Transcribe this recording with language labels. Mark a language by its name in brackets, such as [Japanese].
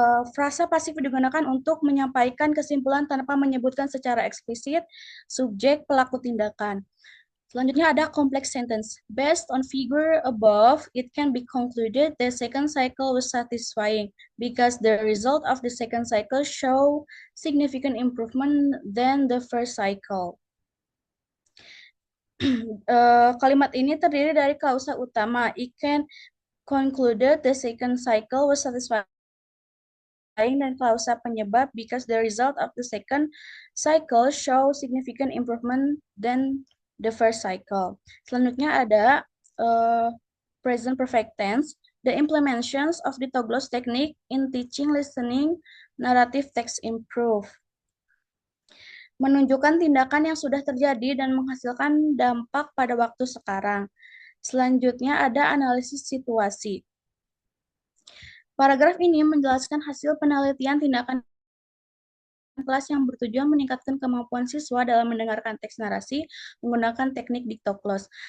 [Indonesian] Frasa pasif digunakan untuk menyampaikan kesimpulan tanpa menyebutkan secara eksplisit subjek pelaku tindakan. Selanjutnya ada complex sentence. [English] Based on figure above, it can be concluded the second cycle was satisfying because the result of the second cycle show significant improvement than the first cycle. [Indonesian] Kalimat ini terdiri dari klausa utama. [English] It can concluded the second cycle was satisfying [Indonesian] dan klausa penyebab [English] because the result of the second cycle show significant improvement than the first cycle. [Indonesian] Selanjutnya ada present perfect tense. [English] The implementations of the Toglos technique in teaching, listening, narrative text improve. [Indonesian] Menunjukkan tindakan yang sudah terjadi dan menghasilkan dampak pada waktu sekarang. Selanjutnya ada analisis situasi. Paragraf ini menjelaskan hasil penelitian tindakan kelas yang bertujuan meningkatkan kemampuan siswa dalam mendengarkan teks narasi menggunakan teknik Dictoclos.